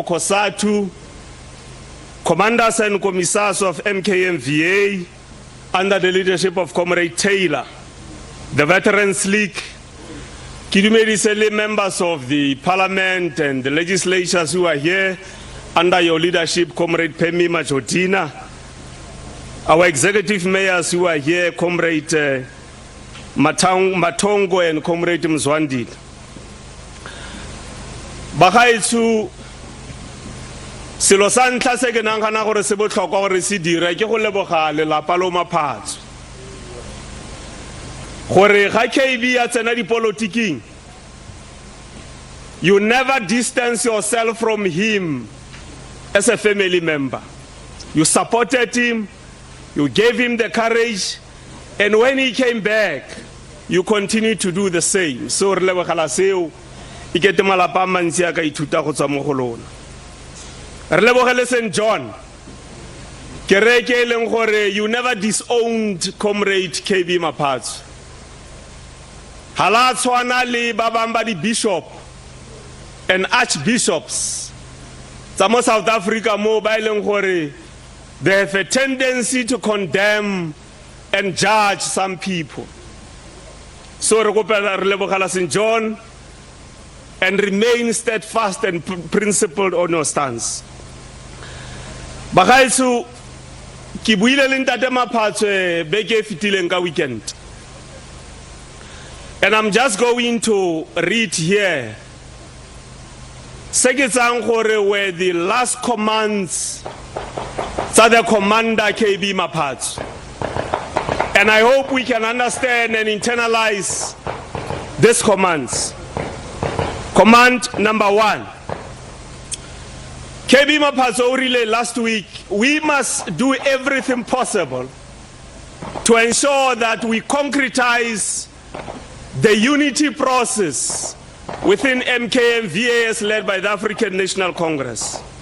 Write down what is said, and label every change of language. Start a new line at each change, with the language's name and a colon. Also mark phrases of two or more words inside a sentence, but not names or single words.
English: Kosatu, commanders and commissars of MKMVA under the leadership of Comrade Taylor, the Veterans League, Kidumedisele members of the parliament and the legislatures who are here under your leadership, Comrade Kebby Maphatsoe, our executive mayors who are here, Comrade Matongo and Comrade Mzwandile.
Tswana: Bagaetsho selo sa ntlha se ke nagana gore se botlhokwa gore se dire ke go leboga lelapa lo Maphatsoe gore ga KB ya tsena dipolotiking,
English: you never distance yourself from him as a family member. You supported him, you gave him the courage, and when he came back, you continue to do the same.
Tswana: So re lebogela seo e kete malapa mantsi a ka ithuta go tswa mo go lona. Re lebogele St. John kereke e leng gore
English: you never disowned Comrade Kebby Maphatsoe.
Tswana: Hala tshwana le ba bang ba di
English: bishop and archbishops
Tswana: tsa mo South Africa mo ba ileng gore
English: they have a tendency to condemn and judge some people.
Tswana: So re kopela re lebogela St.
English: John and remain steadfast and principled on your stance.
Tswana: Bagaetsho ke buile le Ntate Maphatsoe beke fitileng ka
English: weekend, and I'm just going to read here
Tswana: se ke tsang gore
English: were the last commands tsa the Commander Kebby Maphatsoe, and I hope we can understand and internalize these commands. Command number 1, Kebby Maphatsoe relay last week, we must do everything possible to ensure that we concretize the unity process within MKMVA as led by the African National Congress.